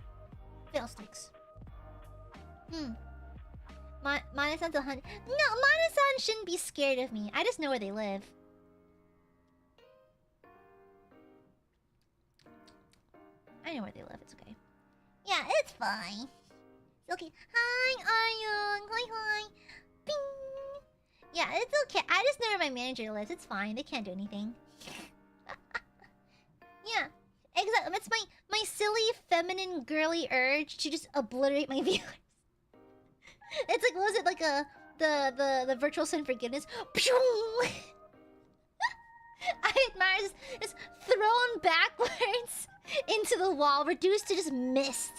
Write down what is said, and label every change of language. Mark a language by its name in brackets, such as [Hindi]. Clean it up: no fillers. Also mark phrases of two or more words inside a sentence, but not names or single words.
[English] Fail sticks. Mana-san's 100. No, Mana-san shouldn't be scared of me. I just know where they live. I know where they live, it's okay. Yeah, it's fine. It's okay. Hi, Aryung. Hi. Bing. Yeah, it's okay. I just know where my manager lives. It's fine. They can't do anything. Yeah. Exactly. It's my silly, feminine, girly urge to just obliterate my viewers. It's like, what was it? Like the virtual sin forgiveness? Aiadmirers is thrown backwards into the wall, reduced to just mist.